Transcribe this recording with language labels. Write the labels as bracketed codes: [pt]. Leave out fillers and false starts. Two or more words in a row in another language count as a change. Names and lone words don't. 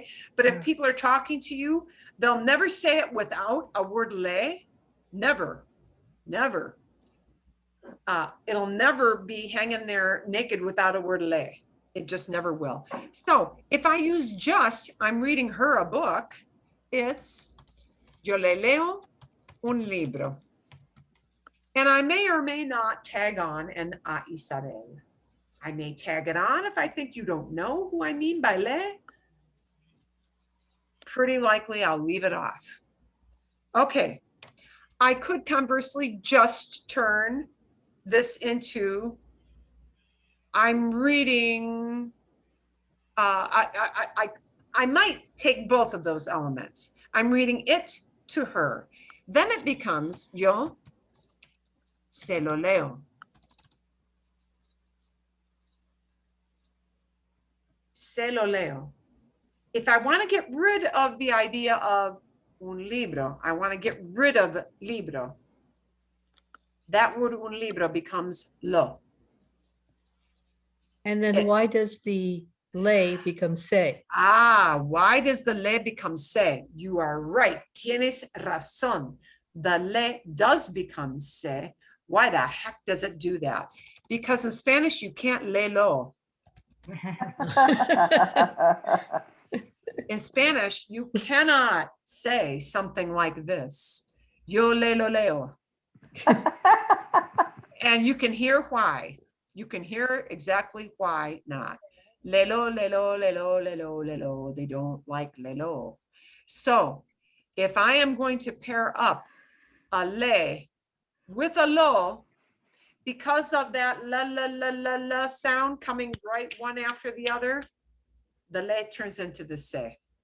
[en] But if people are talking to you, they'll never say it without a word le, never. It'll never be hanging there naked without a word le. It just never will. So if I use just, I'm reading her a book, it's [es] yo le leo un libro. [en] And I may or may not tag on an a Isabel. I may tag it on if I think you don't know who I mean by le. Pretty likely I'll leave it off. Okay, I could conversely just turn this into, I'm reading, I might take both of those elements. I'm reading it to her. Then it becomes [es] yo se lo leo. Se lo leo. [en] If I want to get rid of the idea of [es] un libro, [en] I want to get rid of libro. That word [es] un libro [en] becomes lo. And then why does the lay become se? Why does the le become se? You are right. [es] Tienes razón. [en] The le does become se. Why the heck does it do that? Because in Spanish, you can't [es] le lo. [en] In Spanish, you cannot say something like this. [es] Yo le lo leo. [en] And you can hear why. You can hear exactly why not. [es] Lelo, lelo, lelo, lelo, lelo. [en] They don't like lelo. So if I am going to pair up a le with a lo, because of that la, la, la, la, la sound coming right one after the other, the le turns into the se.